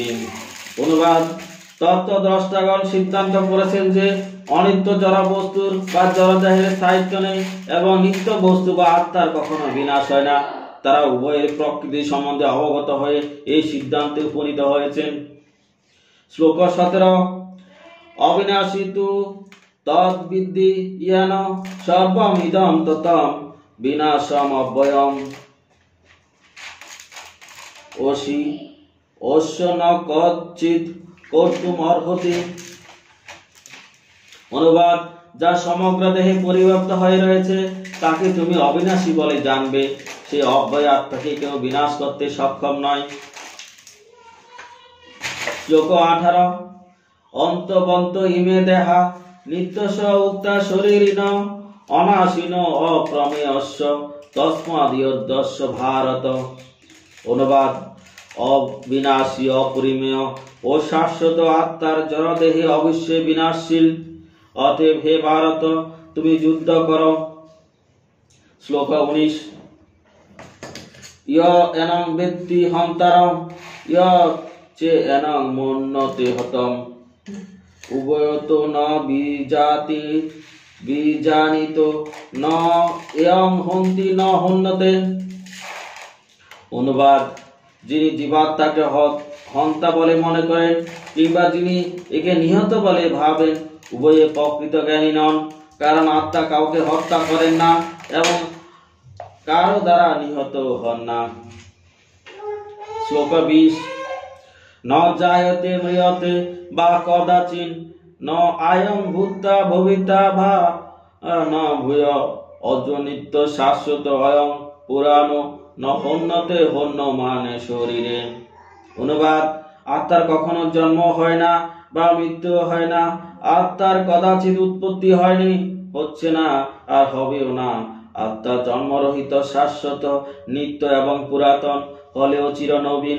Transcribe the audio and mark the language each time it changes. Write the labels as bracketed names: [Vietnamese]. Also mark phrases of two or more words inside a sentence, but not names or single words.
[Bangla] অনুবাদ: তত্ত্বদ্রষ্টাগণ সিদ্ধান্ত করেছেন যে অনিত্য জড় বস্তুর বা জড়দেহের স্থায়িত্ব নেই এবং নিত্য বস্তু বা আত্মার কখনো বিনাশ হয় না। তারা উভয়ের প্রকৃতি সম্বন্ধে অবগত হয়ে এই সিদ্ধান্তে উপনীত হয়েছেন। [Sanskrit] শ্লোক 17। অবিনাশী তু তদ্বিদ্ধি ইয়েন সর্বমিদং ততম বিনাশম অব্যয়ম ওষি অস্য ন কচ্চিৎ কর্তুম অর্হতি। [Bangla] অনুবাদ: যা সমগ্র দেহে পরিবর্তিত হয়ে রয়েছে তাকে তুমি অবিনাশী বলে জানবে। সেই অব্যয় আত্মাকে কেউ বিনাশ করতে সক্ষম নয়। শ্লোক 18। [Sanskrit] অন্তবন্ত ইমে দেহা নিত্যস্য উক্তা শরীরিণ অনাশীন অপ্রমেয়স্য তস্মাদ্যস্য ভারত। [Bangla] অনুবাদ: অবিনাশী, অপরিমেয় ও শাশ্বত আত্মার জড়দেহে অবশ্যই বিনাশশীল। অতএব হে ভারত, তুমি যুদ্ধ করো। শ্লোক 19। [Sanskrit] ইয় এনং বেত্তি হন্তারম ইয় চে এনং মন্যতে হতম উভয়ত ন বিজাতি বিজানিত ন এয়ং হন্তি ন হন্যতে। [Bangla] অনুবাদ: যিনি জীবাত্মাকে হন্তা বলে মনে করেন কিংবা যিনি একে নিহত বলে ভাবেন উভয়ে প্রকৃত জ্ঞানী নন। কারণ আত্মা কাউকে হত্যা করেন না এবং কারো দ্বারা নিহত হন না। [Sanskrit] শ্লোক 20 ন জায়তে ম্রিয়তে বা কদাচিন ন আয়ং ভূতা ভবিতা ভা ন ভূয় অজনিত্য শাশ্বত অয়ং পুরানো ন হন্যতে হন্য মানে শরীরে। [Bangla] অনুবাদ: আত্মার কখনো জন্ম হয় না বা মৃত্যু হয় না। আত্মার কদাচিৎ উৎপত্তি হয়নি, হচ্ছে না, আর হবেও না। আত্মা জন্মরহিত, শাশ্বত, নিত্য এবং পুরাতন, হলেও চিরনবীন।